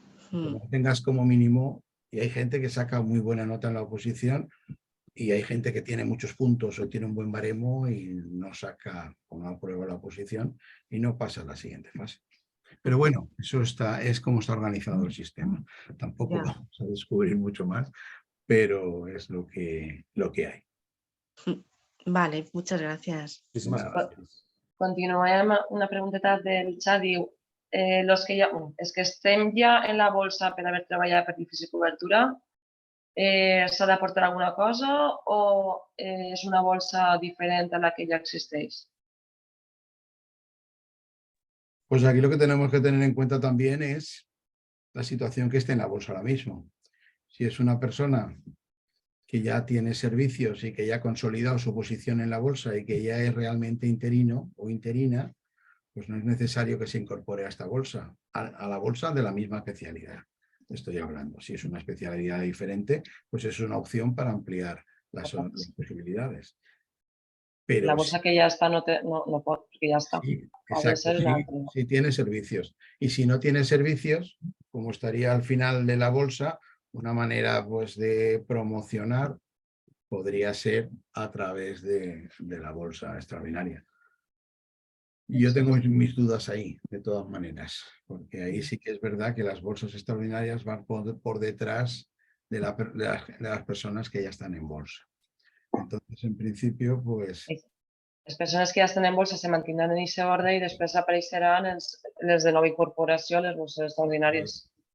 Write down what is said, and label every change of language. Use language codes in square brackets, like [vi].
[es] Que no tengas como mínimo, y hay gente que saca muy buena nota en la oposición y hay gente que tiene muchos puntos o tiene un buen baremo y no saca como aprueba la oposición y no pasa a la siguiente fase. Pero bueno, eso es como está organizado el sistema. Tampoco vamos a descubrir mucho más, pero es lo que hay. Vale, muchas gracias. Muchísimas Vale. gracias. [ca] Continuem una pregunteta del xat, diu los que és que estem ja en la bolsa per haver treballat per difícil cobertura, s'ha d'aportar alguna cosa o és una bolsa diferent a la que ja existeix? [es] Pues aquí lo que tenemos que tener en cuenta también es la situación que esté en la bolsa ahora mismo. Si es una persona que ya tiene servicios y que ya ha consolidado su posición en la bolsa y que ya es realmente interino o interina, pues no es necesario que se incorpore a esta bolsa, a la bolsa de la misma especialidad. Estoy hablando. Si es una especialidad diferente, pues es una opción para ampliar las posibilidades. Pero La bolsa que ya está [ca] no pot, perquè ja està. [es] sí, [ca] Ha de [es] exacto, [ca] ser una altra. [es] si tiene servicios. Y si no tiene servicios, como estaría al final de la bolsa, una manera pues de promocionar podría ser a través de la bolsa extraordinaria. Y yo tengo mis dudas ahí, de todas maneras, porque ahí sí que es verdad que las bolsas extraordinarias van por detrás de las personas que ya están en bolsa. Entonces, en principio, pues... [ca] Les persones que ja estan en bolsa se mantindran en aquest ordre i després apareixeran les de nova incorporació, les bolses extraordinàries.